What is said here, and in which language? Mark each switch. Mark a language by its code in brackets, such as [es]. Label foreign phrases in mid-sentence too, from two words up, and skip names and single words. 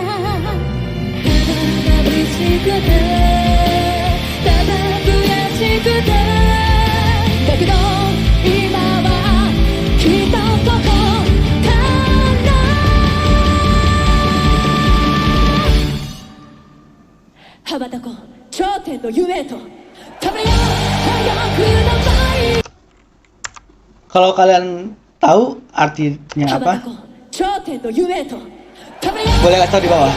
[ja] ただ眩しくてただ悔しくてだけど今はきっとここ羽ばたこう頂点の夢へとためよ早く名前 [id] Kalau kalian tahu artinya [ja] 羽ばた [id] apa, [ja] こう頂点の夢へとためよ [id] boleh kasih tahu di bawah.